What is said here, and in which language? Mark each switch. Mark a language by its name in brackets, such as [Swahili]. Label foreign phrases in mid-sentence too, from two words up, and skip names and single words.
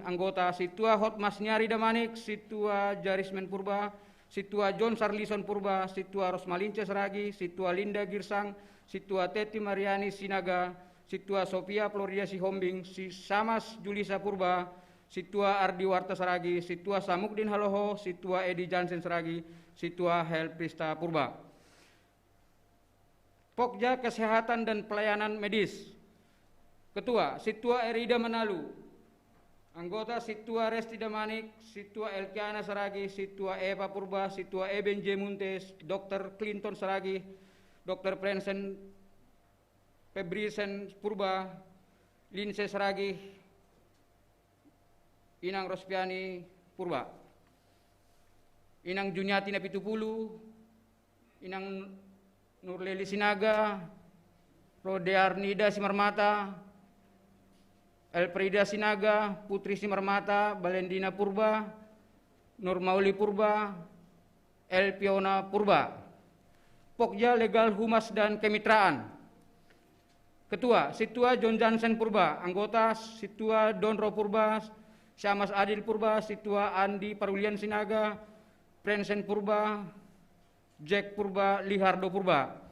[Indonesian] Anggota Situa Hotmas Nyari Damanik, Situa Jarismen Purba, Situa John Sarlison Purba, Situa Rosmalince Saragi, Situa Linda Girsang, Situa Teti Mariani Sinaga, Situa Sofia Floria Sihombing, Samas Julisa Purba, Situa Ardi Warta Saragi, Situa Samukdin Haloho, Situa Edi Jansen Saragi, Situa Helprista Purba. Pokja Kesehatan dan Pelayanan Medis. Ketua Situa Erida Manalu. Anggota Situa Resti Damanik, Situa Elkiana Saragi, Situa Eva Purba, Situa Eben J. Muntes, Dr. Clinton Saragi, Dr. Prensen Febrisen Purba, Linse Saragi, Inang Rospiani Purba, Inang Juniati Napitupulu, Inang Nurleli Sinaga, Rodearnida Simarmata, Elprida Sinaga, Putri Simarmata, Balendina Purba, Nurmauli Purba, Elpiona Purba. Pokja Legal Humas dan Kemitraan. Ketua Situa John Jansen Purba. Anggota Situa Donro Purba, Syamas Adil Purba, Situa Andi Parulian Sinaga, Prensen Purba, Jack Purba, Lihardo Purba.